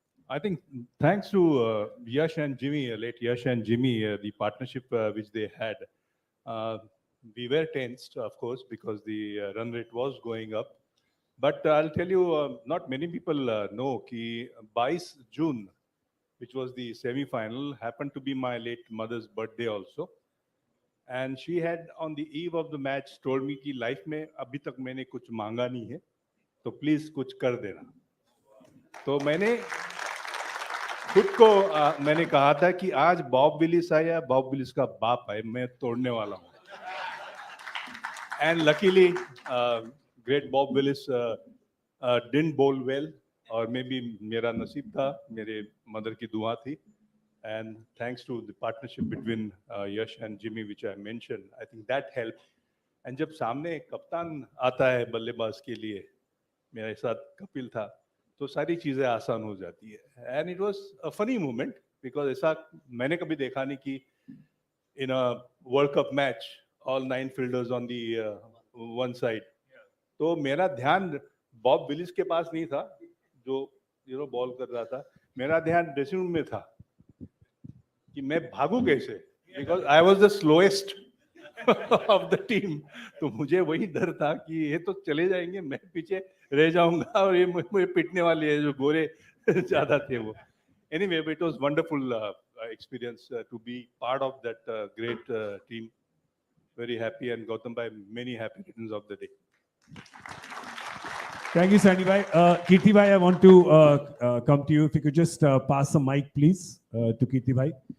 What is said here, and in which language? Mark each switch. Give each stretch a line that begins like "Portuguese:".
English: I think thanks to Yash and Jimmy, late Yash and Jimmy, the partnership which they had, we were tensed, of course, because the run rate was going up. But I'll tell you, not many people know that 22 June, which was the semi-final, happened to be my late mother's birthday also.
Hindi: And she had, on the eve of the match, told me कि life में अभी तक मैंने कुछ मांगा नहीं है, तो please कुछ कर देना. तो मैंने खुद को मैंने कहा था कि आज बॉब विलिस आया, बॉब विलिस का बाप है, मैं तोड़ने वाला हूँ.
English: And luckily, great Bob Willis didn't bowl well, or maybe
Hindi: मेरा नसीब था, मेरे mother की दुआ थी.
English: And thanks to the partnership between Yash and Jimmy, which I mentioned, I think that helped. And
Hindi: जब सामने कप्तान आता है बल्लेबाज के लिए, मेरे साथ कपिल था, तो सारी चीजें आसान हो जाती है.
English: And it was a funny moment because
Hindi: ऐसा मैंने कभी देखा नहीं कि
English: in a World Cup match, all 9 fielders on the one side.
Hindi: तो मेरा ध्यान बॉब विलिस के पास नहीं था, जो बॉल कर रहा था. मेरा ध्यान ड्रेसिंग रूम में था कि मैं भागूं कैसे,
English: because I was the slowest of the team.
Hindi: तो मुझे वही डर था कि ये तो चले जाएंगे, मैं पीछे रह जाऊंगा और ये मुझे पिटने वाले हैं, जो गोरे ज्यादा थे वो.
English: Anyway, it was wonderful experience to be part of that great team. Very happy, and Gautam bhai, many happy returns of the day. Thank you, Sandy Bhai. Kirti Bhai, I want to come to you. If you could just pass the mic, please, to Kirti Bhai.